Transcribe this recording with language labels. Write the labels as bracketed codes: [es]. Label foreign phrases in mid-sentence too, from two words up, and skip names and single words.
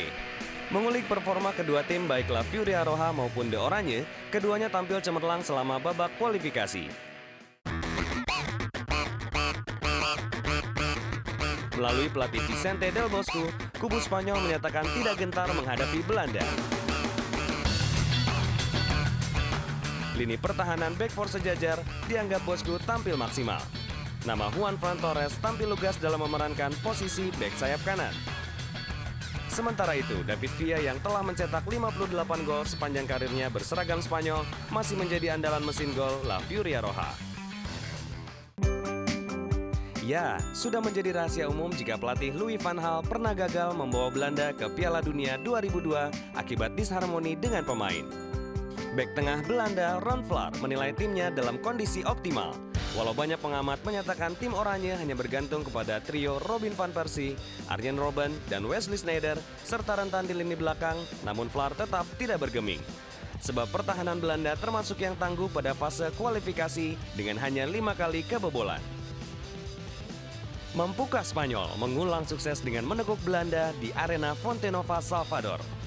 [id] Mengulik performa kedua tim baik La Furia Roja maupun The Oranje, keduanya tampil cemerlang selama babak kualifikasi. Melalui pelatih Vicente Del Bosque, kubu Spanyol menyatakan tidak gentar menghadapi Belanda. Lini pertahanan [en] back four [id] sejajar dianggap Bosque tampil maksimal. Nama Juan Fran Torres tampil lugas dalam memerankan posisi back sayap kanan. Sementara itu, David Villa yang telah mencetak 58 gol sepanjang karirnya berseragam Spanyol masih menjadi andalan mesin gol La Furia Roja. Ya, sudah menjadi rahasia umum jika pelatih Louis van Gaal pernah gagal membawa Belanda ke Piala Dunia 2002 akibat disharmoni dengan pemain. Bek tengah Belanda, Ron Vlaar, menilai timnya dalam kondisi optimal. Walau banyak pengamat menyatakan tim oranye hanya bergantung kepada trio Robin van Persie, Arjen Robben, dan Wesley Sneijder, serta rentan di lini belakang, namun Vlaar tetap tidak bergeming. Sebab pertahanan Belanda termasuk yang tangguh pada fase kualifikasi dengan hanya 5 kali kebobolan. Mampukah Spanyol mengulang sukses dengan menekuk Belanda di arena Fonte Nova, Salvador?